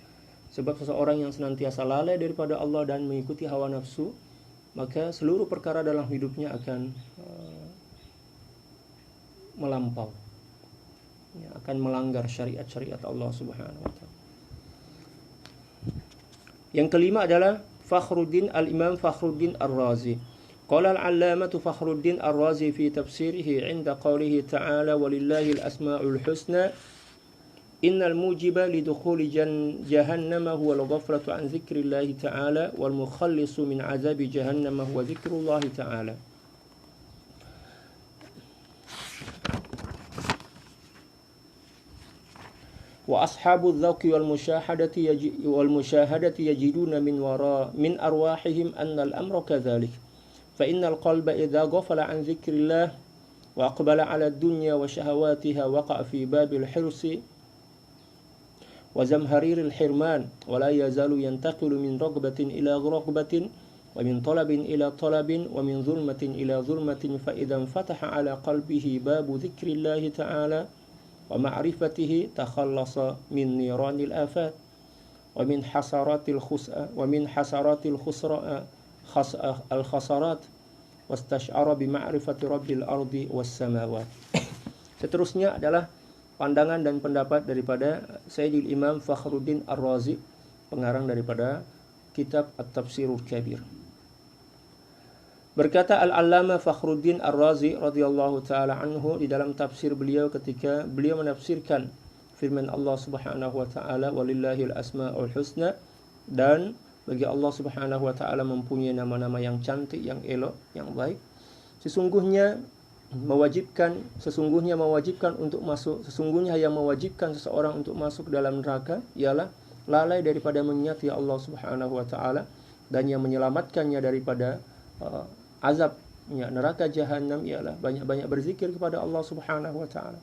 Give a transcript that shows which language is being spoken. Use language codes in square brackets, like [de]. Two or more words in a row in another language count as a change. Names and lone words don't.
[ms] Sebab seseorang yang senantiasa lalai daripada Allah dan mengikuti hawa nafsu, maka seluruh perkara dalam hidupnya akan melampau, akan melanggar syariat-syariat Allah [ar] سبحانه وتعالى. [ms] Yang kelima adalah Al-Imam Fakhruddin Ar-Razi. [ar] قال العلامة فخر الدين الرازي في تفسيره عند قوله تعالى ولله الأسماء الحسنى إن الموجب لدخول جهنم هو الغفلة عن ذكر الله تعالى والمخلص من عذاب جهنم هو ذكر الله تعالى. وأصحاب الذوق والمشاهدة يجدون من أرواحهم أن الأمر كذلك. فإن القلب إذا غفل عن ذكر الله وأقبل على الدنيا وشهواتها وقع في باب الحرص وزمهرير الحرمان ولا يزال ينتقل من رغبة إلى رغبة ومن طلب إلى طلب ومن ظلمة إلى ظلمة فإذا انفتح على قلبه باب ذكر الله تعالى ومعرفته تخلص من نيران الآفات ومن حسرات الخسارات واستشعر بمعرفة رب الأرض والسماوات. [ms] Seterusnya adalah pandangan dan pendapat daripada Sayyidil Imam Fakhruddin Ar-Razi, pengarang daripada kitab At-Tafsirul Kabir. Berkata Al-Allamah Fakhruddin Ar-Razi [ar] رضي الله تعالى عنه [ms] di dalam tafsir beliau ketika beliau menafsirkan firman Allah [ar] سبحانه وتعالى ولله الأسماء الحسنى, [ms] dan bagi Allah [ar] سبحانه وتعالى [ms] mempunyai nama-nama yang cantik, yang elok, yang baik. Sesungguhnya yang mewajibkan seseorang untuk masuk dalam neraka ialah lalai daripada mengingati Allah [ar] سبحانه وتعالى, [ms] dan yang menyelamatkannya daripada azabnya neraka jahanam ialah banyak-banyak berzikir kepada Allah [ar] سبحانه وتعالى.